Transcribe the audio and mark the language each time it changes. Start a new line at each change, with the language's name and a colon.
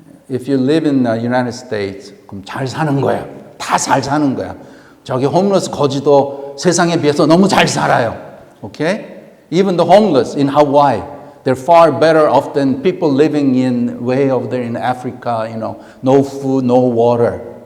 English: If you live in the United States,
Korean: 그럼 잘 사는 거야. 다 잘 사는 거야. 저기 홈레스 거지도 세상에 비해서 너무 잘 살아요.
English: Okay? Even the homeless in Hawaii, they're far better off than people living in way over there in Africa, you know, no food, no water.